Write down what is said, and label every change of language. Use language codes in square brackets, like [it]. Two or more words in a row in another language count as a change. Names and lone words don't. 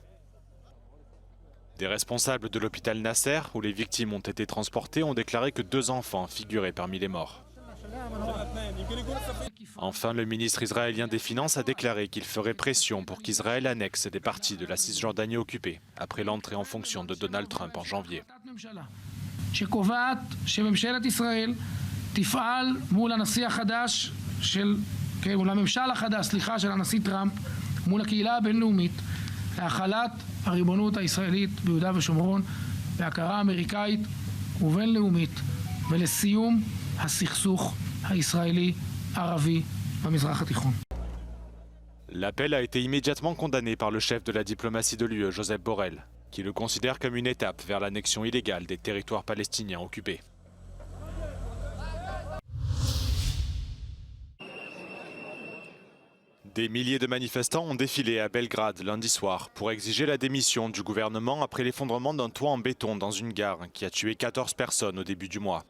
[fr] Des responsables de l'hôpital Nasser, où les victimes ont été transportées, ont déclaré que 2 enfants figuraient parmi les morts. Enfin, le ministre israélien des Finances a déclaré qu'il ferait pression pour qu'Israël annexe des parties de la Cisjordanie occupée, après l'entrée en fonction de Donald Trump en janvier. [he] שקובעת שממשלת ישראל תפעל מול הנשיא החדש מול הממשל החדש, של הנשיא טראמפ, מול הקהילה הבינלאומית, להחלת הריבונות הישראלית ביהודה ושומרון, בהכרה אמריקאית ובינלאומית, ולסיום הסכסוך הישראלי-ערבי במזרח התיכון. [fr] L'appel a été immédiatement condamné par le chef de la diplomatie de l'UE, Joseph Borrell, qui le considère comme une étape vers l'annexion illégale des territoires palestiniens occupés. Des milliers de manifestants ont défilé à Belgrade lundi soir pour exiger la démission du gouvernement après l'effondrement d'un toit en béton dans une gare qui a tué 14 personnes au début du mois.